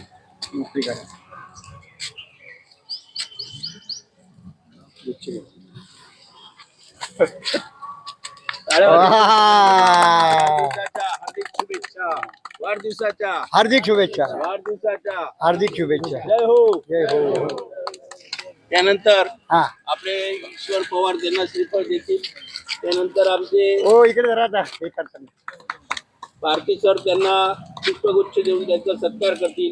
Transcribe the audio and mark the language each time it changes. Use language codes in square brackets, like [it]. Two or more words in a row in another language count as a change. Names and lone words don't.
[mr] हार्दिक शुभेच्छा वाढदिवसाच्या, हार्दिक शुभेच्छा, वाढदिवसाच्या हार्दिक शुभेच्छा. जय हो जय हो. त्यानंतर हा आपले ईश्वर पवार त्यांना श्रीफळ देतील. त्यानंतर आमचे हो इकडे जरा हे करताना भारती सर त्यांना पुष्पगुच्छ देऊन त्यांचा सत्कार करतील.